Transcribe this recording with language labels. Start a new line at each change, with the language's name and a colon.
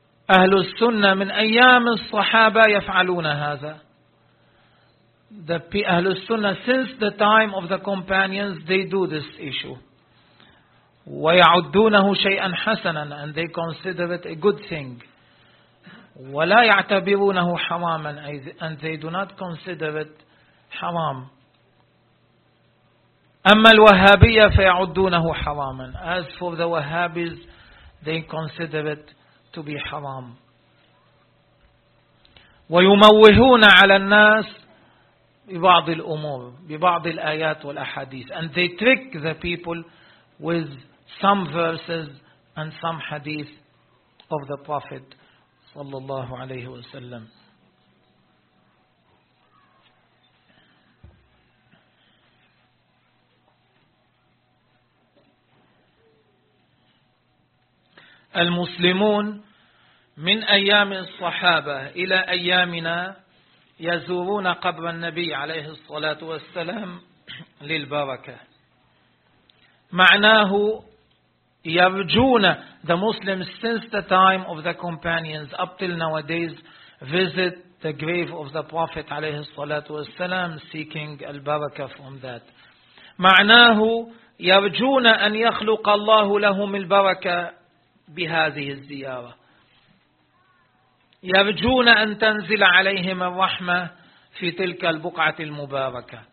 Arabic: أهل السنة من أيام الصحابة يفعلون هذا.
English: The أهل السنة since the time of the companions they do this issue.
Arabic: ويعدونه شيئا حسنا
English: and they consider it a good thing.
Arabic: ولا يعتبرونه حراما
English: and they do not consider it حرام.
Arabic: أما الوهابية فيعدونه حراما.
English: As for the Wahhabis, they consider it to be haram.
Arabic: ويموهون على الناس ببعض الأمور ببعض الآيات والأحاديث
English: and they trick the people with some verses and some hadith of the Prophet
Arabic: صلى الله عليه وسلم. المسلمون من أيام الصحابة إلى أيامنا يزورون قبر النبي عليه الصلاة والسلام للبركة. معناه يرجون
English: the Muslims since the time of the companions up till nowadays visit the grave of the Prophet
Arabic: عليه الصلاة والسلام
English: seeking البركة from that.
Arabic: معناه يرجون أن يخلق الله لهم البركة بهذه الزيارة. يرجون أن تنزل عليهم الرحمة في تلك البقعة المباركة.